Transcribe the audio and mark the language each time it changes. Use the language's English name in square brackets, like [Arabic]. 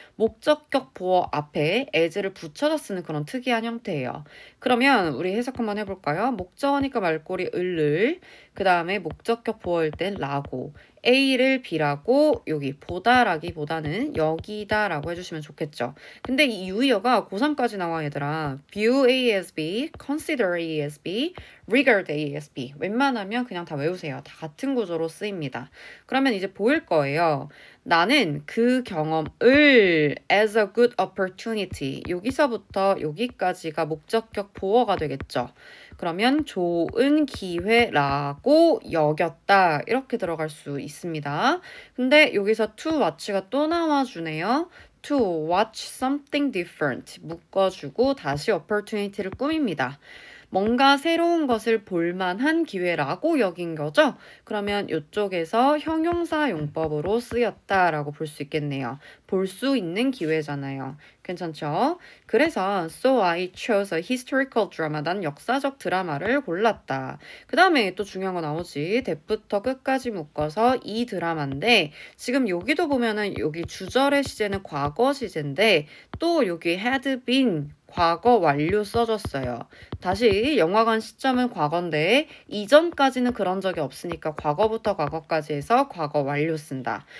[Korean] 목적격 보어 앞에 as를 붙여서 쓰는 그런 특이한 형태예요. 그러면 우리 해석 한번 해볼까요? 목적어니까 말꼬리 을을, 그 다음에 목적격 보어일 땐 라고, A를 B라고 여기 보다라기보다는 여기다라고 해주시면 좋겠죠. 근데 이 유의어가 고3까지 나와 얘들아. [English] view A as B, consider A as B, regard A as B. [Korean] 웬만하면 그냥 다 외우세요. 다 같은 구조로 쓰입니다. 그러면 이제 보일 거예요. 나는 그 경험을 [English] as a good opportunity. [Korean] 여기서부터 여기까지가 목적격 보어가 되겠죠. 그러면 좋은 기회라고 여겼다. 이렇게 들어갈 수 있습니다. 근데 여기서 to watch가 또 나와주네요. [English] To watch something different. [Korean] 묶어주고 다시 opportunity를 꾸밉니다. 뭔가 새로운 것을 볼만한 기회라고 여긴 거죠. 그러면 이쪽에서 형용사 용법으로 쓰였다라고 볼 수 있겠네요. 볼 수 있는 기회잖아요. 괜찮죠? [English] 그래서 So I chose a historical drama. [Korean] 난 역사적 드라마를 골랐다. 그 다음에 또 중요한 거 나오지. 대부터 끝까지 묶어서 이 드라마인데 지금 여기도 보면은 여기 주절의 시제는 과거 시제인데 또 여기 had been 과거 완료 써줬어요. 다시 영화관 시점은 과거인데 이전까지는 그런 적이 없으니까 과거부터 과거까지 해서 과거 완료 쓴다.